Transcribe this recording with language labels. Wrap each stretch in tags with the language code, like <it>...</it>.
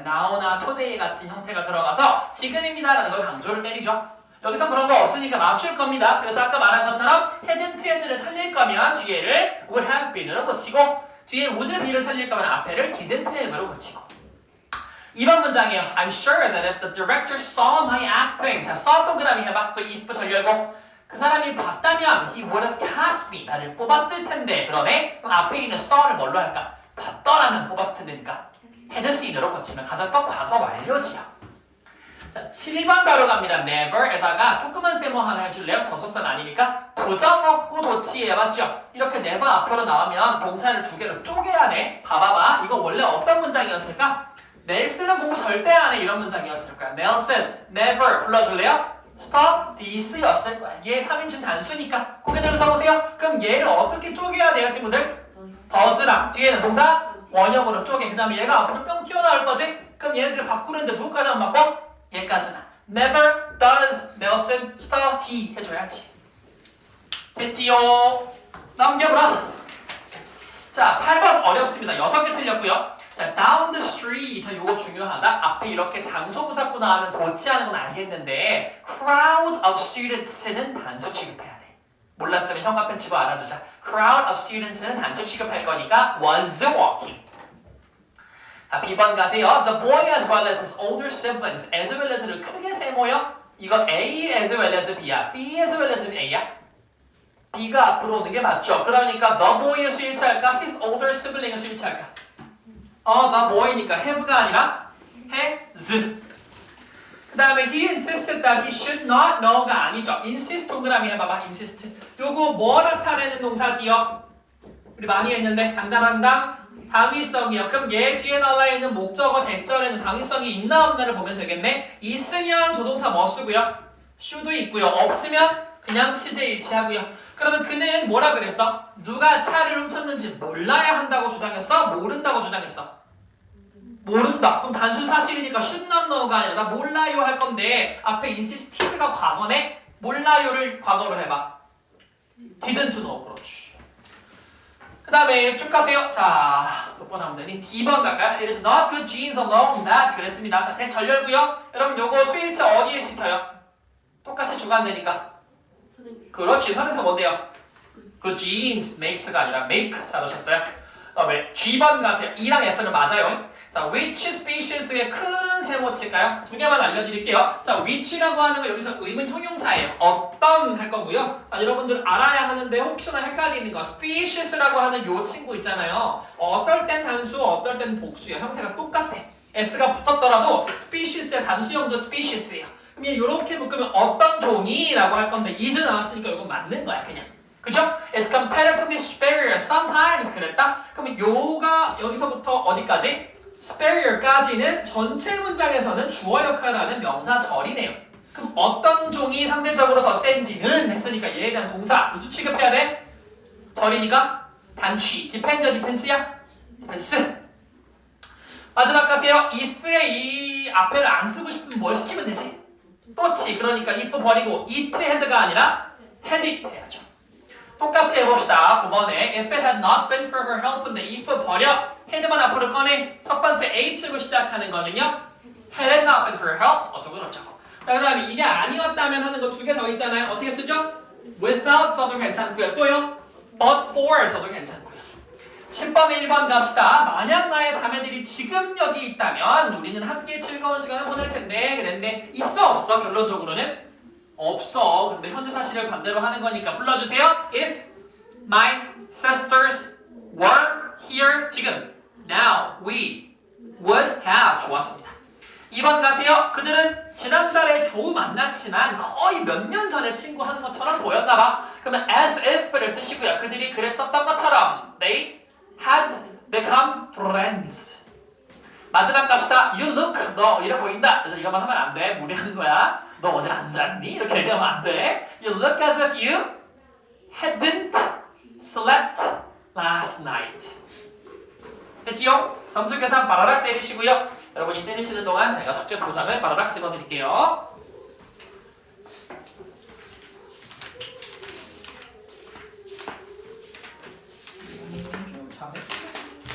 <ko>now나 today 같은 형태가 들어가서 지금입니다라는 걸 강조를 때리죠. 여기서 그런 거 없으니까 맞출 겁니다. 그래서 아까 말한 것처럼 hadn't had를 살릴 거면 뒤에를 would have been으로 고치고 뒤에 would be를 살릴 거면 앞에를 didn't have으로 고치고 2번 문장이에요.</ko> <en>I'm sure that if the director saw my acting</en> <ko>자, saw 동그라미 해봐. 또 if 전열고 그 사람이 봤다면</ko> <en>he would have cast me</en> <ko>나를 뽑았을 텐데 그러네? 그럼 앞에 있는 saw를 뭘로 할까? 봤더라면 뽑았을 텐데니까 had seen으로 고치면 가정법 과거 완료지요. 자, 7번 바로 갑니다. never에다가 조그만 세모 하나 해줄래요? 접속사는 아니니까 부정어구 도치에 맞죠? 이렇게 never 앞으로 나오면 동사를 두 개로 쪼개야 돼. 봐봐봐. 이거 원래 어떤 문장이었을까? 넬슨은 공부 절대 안 해. 이런 문장이었을 거야. 넬슨, never 불러줄래요? stop this였을 거야. 얘 3인칭 단수니까 고개들로 적으세요. 그럼 얘를 어떻게 쪼개야 돼요, 친구들? does랑 뒤에는 동사 원형으로 쪼개. 그 다음에 얘가 앞으로 뿅 튀어나올 거지? 그럼 얘네들을 바꾸는데 누구까지 안 바꿔? 얘까지나.</ko> <en>Never does Nelson stop T 해줘야지.</en> <ko>됐지요? 넘겨보라. 자, 8번 어렵습니다. 6개 틀렸고요. 자, down the street. 자, 요거 중요하다. 앞에 이렇게 장소부사구 나오면 도치하는 건 알겠는데 crowd of students는 단수 취급해야 돼. 몰랐으면 형광펜 치고 알아두자.</ko> <en>crowd of students는 단수 취급할 거니까 was walking.</en> <ko>자, B번 가세요.</ko> <en>The boy as well as his older siblings as well as를 크게 세모요. 이거 A as well as B야. B as well as A야.</en> <ko>B가 앞으로 오는 게 맞죠. 그러니까 the boy의 수일치할까?</ko> <en>His older sibling의 수일치할까? the boy니까 have가 아니라 has.</en> <ko>그 다음에</ko> <en>he insisted that he should not know가 아니죠.</en> <ko>insist 동그라미 해봐봐. insist. 요거 뭐 나타내는 동사지요? 우리 많이 했는데 당당당당 당위성이요. 그럼 얘 뒤에 나와 있는 목적어 대절에는 당위성이 있나 없나를 보면 되겠네. 있으면 조동사 뭐 쓰고요? should도 있고요. 없으면 그냥 시제 일치하고요. 그러면 그는 뭐라 그랬어? 누가 차를 훔쳤는지 몰라야 한다고 주장했어? 모른다고 주장했어? 모른다. 그럼 단순 사실이니까 should not know가 아니라 나 몰라요 할 건데 앞에 insisted가 과거네? 몰라요를 과거로 해봐. didn't know. 그렇지. 그 다음에 쭉 가세요. 자, 몇 번 하면 되니? D번 갈까요?</ko> <en>It is not good genes alone that 그랬습니다.</en> <ko>대절 열고요. 여러분 요거 수일치 어디에 시켜요? 똑같이 주관되니까. 그렇지. 선에서 뭔데요?</ko> <en>good genes makes가 아니라 make 잘하셨어요.</en> <ko>그다음에 G번 가세요. E랑 F는 맞아요. 자, which species의 큰 세모 칠까요? 두 개만 알려드릴게요. 자, which라고 하는 거 여기서 의문 형용사예요. 어떤 할 거고요. 자, 여러분들 알아야 하는데 혹시나 헷갈리는 거 species라고 하는 요 친구 있잖아요. 어떨 땐 단수, 어떨 땐 복수예요. 형태가 똑같아. S가 붙었더라도 species의 단수형도 species예요. 그럼 얘 이렇게 묶으면 어떤 종이? 라고 할 건데 is 나왔으니까 이건 맞는 거야 그냥. 그죠?</ko> <en>It's comparatively superior sometimes 그랬다?</en> <ko>그러면 요가 여기서부터 어디까지? superior까지는 전체 문장에서는 주어 역할을 하는 명사절이네요. 그럼 어떤 종이 상대적으로 더 센지는 했으니까 얘에 대한 동사 무슨 취급해야 돼? 절이니까 단취. depend, defense야? defense. 마지막 가세요. if에 이 앞에를 안 쓰고 싶으면 뭘 시키면 되지? 또치. 그러니까 if 버리고 it had가 아니라 had it 해야죠. 똑같이 해봅시다.</ko> <en>9번에 if it had not been for her help인데 if 버려.</en> <ko>had만 앞으로 꺼내. 첫 번째 H로 시작하는 거는요.</ko> <en>had it not been for her help.</en> <ko>어쩌고 저쩌고. 자, 그 다음에 이게 아니었다면 하는 거 두 개 더 있잖아요. 어떻게 쓰죠? without 써도 괜찮고요. 또요. but for 써도 괜찮고요. 10번에 1번 갑시다. 만약 나의 자매들이 지금 여기 있다면 우리는 함께 즐거운 시간을 보낼 텐데 그랬는데 있어 없어? 결론적으로는 없어. 근데 현재사실을 반대로 하는 거니까 불러주세요.</ko> <en>If my sisters were here 지금 now we would have</en> <ko>좋았습니다. 2번 가세요. 그들은 지난달에 겨우 만났지만 거의 몇 년 전에 친구 하는 것처럼 보였나봐. 그러면 as if를 쓰시고요. 그들이 그랬었던 것처럼</ko> <en>they had become friends. 마지막 갑시다. You look</en> <ko>너 이래 보인다. 이거만 하면 안 돼. 무리한 거야. 너 어제 안 잤니? 이렇게 얘기하면 안 돼.</ko> <en>You look as if you hadn't slept last night.</en> <ko>됐지요? 점수 계산 바라락 때리시고요. 여러분이 때리시는 동안 제가 숙제 도장을 바라락 찍어드릴게요. 잘했어.</ko>